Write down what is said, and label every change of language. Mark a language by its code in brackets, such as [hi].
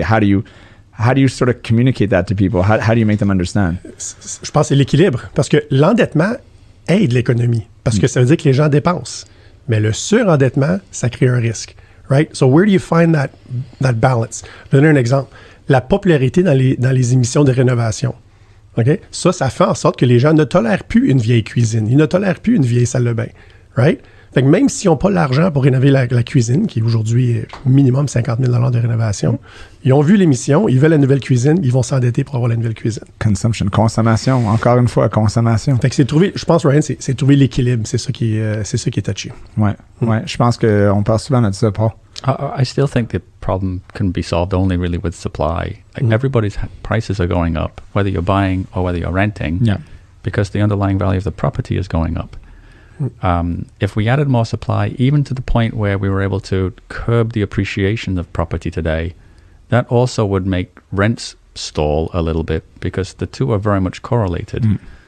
[en] How do you sort of communicate that to people? How do you make them understand? [fr] Je pense que c'est l'équilibre. Parce que l'endettement aide l'économie. Parce que ça veut dire que les gens dépensent. Mais le surendettement, ça crée un risque. [en] Right? So where do you find that balance? [fr] Je vais donner un exemple. La popularité dans les émissions de rénovation. Okay? Ça fait en sorte que les gens ne tolèrent plus une vieille cuisine. Ils ne tolèrent plus une vieille salle de bain. Right? Fait que même s'ils n'ont pas l'argent pour rénover la cuisine, qui est aujourd'hui minimum 50 000 $ de rénovation, ils ont vu l'émission, ils veulent la nouvelle cuisine, ils vont s'endetter pour avoir la nouvelle cuisine. Consommation, encore une fois, consommation. Fait que je pense, Ryan, c'est trouver l'équilibre, c'est ça qui est touché. Ouais, je pense qu'on parle souvent de ça, Paul. [en] I still think the problem can be solved only really with supply. Like everybody's prices are going up, whether you're buying or whether you're renting, because the underlying value of the property is going up. If we added more supply, even to the point where we were able to curb the appreciation of property today, that also would make rents stall a little bit because the two are very much correlated.